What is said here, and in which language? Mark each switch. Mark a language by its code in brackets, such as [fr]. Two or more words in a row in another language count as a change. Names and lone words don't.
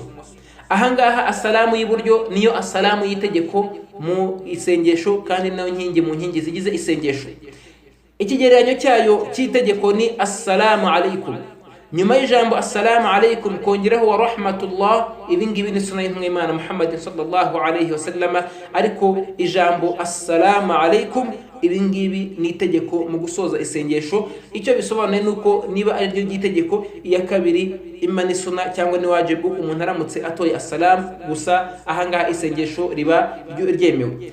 [rw] Ahangaha assalamu y'iburyo niyo assalamu y'itegeko mu isengesho kandi nayo nkingi mu nkingi zigize isengesho. Ikigereranyo cyayo cy'itegeko ni [ar] السلام عليكم, [rw] nyuma y'ijambo [ar] السلام عليكم [rw] kongeraho [ar] ورحمة الله. [rw] Ibi ngibi ni sunna y'intumwa y'Imana Muhammad [ar] صلى الله عليه وسلم, [rw] ariko ijambo [ar] السلام عليكم [rw] ibi ngibi ni itegeko mu gusoza isengesho. Icyo bisobanuye nuko niba ari ryo gitegeko, iya kabiri imma ni sunna cyangwa ni wajibu umuntu aramutse atoye assalamu gusa, ahangaha isengesho riba ryemewe.